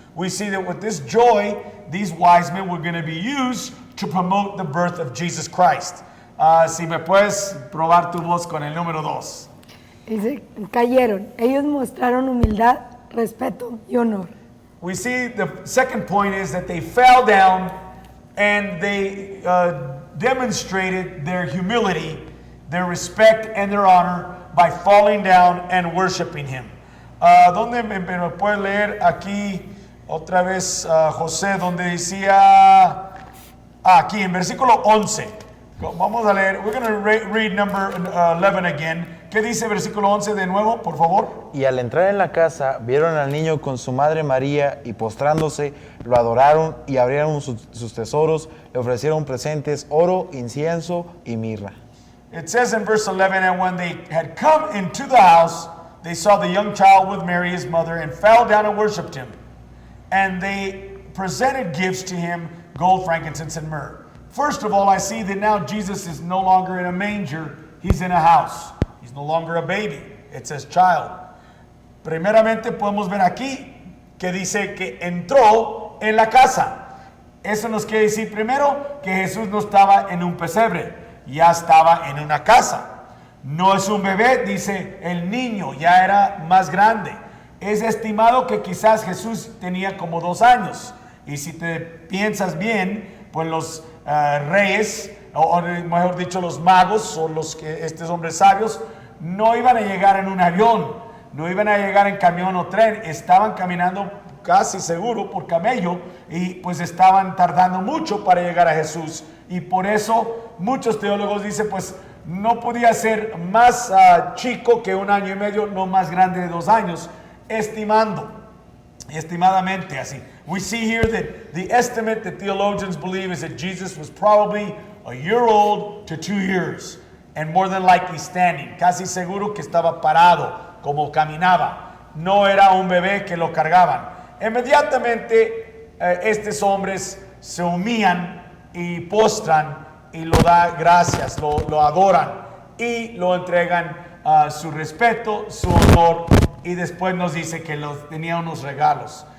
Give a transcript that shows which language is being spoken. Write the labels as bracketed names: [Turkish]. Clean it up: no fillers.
[English] We see that with this joy, these wise men were going to be used to promote the birth of Jesus Christ. [Spanish] Si me puedes probar tu voz con el número 2. Dice, cayeron. Ellos mostraron humildad, respeto y honor. [English] We see the second point is that they fell down and they demonstrated their humility, their respect and their honor by falling down and worshiping him. [Spanish] ¿Dónde me puedes leer aquí otra vez José, donde decía, aquí en versículo 11? Vamos a leer, [English] we're going to read number 11 again. [Spanish] ¿Qué dice versículo 11 de nuevo, por favor? Y al entrar en la casa, vieron al niño con su madre María, y postrándose, lo adoraron y abrieron sus tesoros, le ofrecieron presentes, oro, incienso y mirra. [English] It says in verse 11, and when they had come into the house, they saw the young child with Mary his mother, and fell down and worshipped him. And they presented gifts to him, gold, frankincense, and myrrh. First of all, I see that now Jesus is no longer in a manger, he's in a house. He's no longer a baby, it says child. [Spanish] Primeramente podemos ver aquí que dice que entró en la casa. Eso nos quiere decir primero que Jesús no estaba en un pesebre, ya estaba en una casa. No es un bebé, dice el niño, ya era más grande. Es estimado que quizás Jesús tenía como 2 años. Y si te piensas bien, pues los reyes, o mejor dicho los magos, o estos hombres sabios, no iban a llegar en un avión, no iban a llegar en camión o tren, estaban caminando casi seguro por camello, y pues estaban tardando mucho para llegar a Jesús. Y por eso muchos teólogos dicen, pues no podía ser más chico que 1 año y medio, no más grande de 2 años, estimadamente así. [English] We see here that the estimate that theologians believe is that Jesus was probably a year old to 2 years, and more than likely standing. [Spanish] Casi seguro que estaba parado, como caminaba. No era un bebé que lo cargaban. Inmediatamente estos hombres se humillan y postran y lo da gracias, lo adoran y lo entregan su respeto, su honor, y después nos dice que tenía unos regalos.